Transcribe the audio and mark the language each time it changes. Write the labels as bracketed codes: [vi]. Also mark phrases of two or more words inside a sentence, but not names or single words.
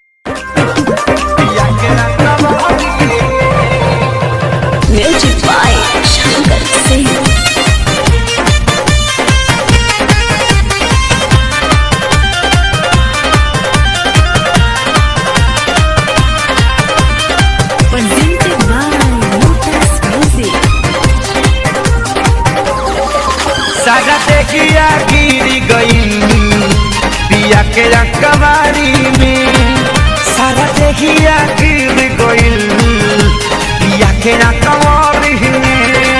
[en] Music by Shankar Singh. Presented by Lotus Music. [bho] सारा देखिया गिरी गई पिया के रकबारी में। सारा देखिया गिर गई पिया के रकबारी में।